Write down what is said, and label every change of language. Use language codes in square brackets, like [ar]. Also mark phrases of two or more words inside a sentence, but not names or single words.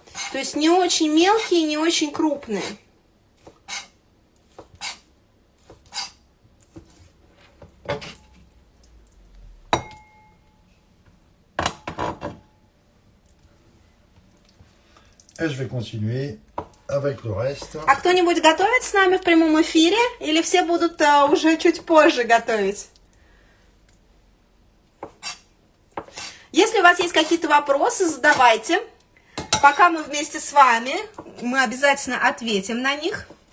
[ru] То есть не очень мелкие, не очень крупные. [fr] Et je vais continuer avec le reste. [ru] А кто-нибудь готовит с нами в прямом эфире? Или все будут уже чуть позже готовить? Если у вас есть какие-то вопросы, задавайте. Пока мы вместе с вами, мы обязательно ответим на них.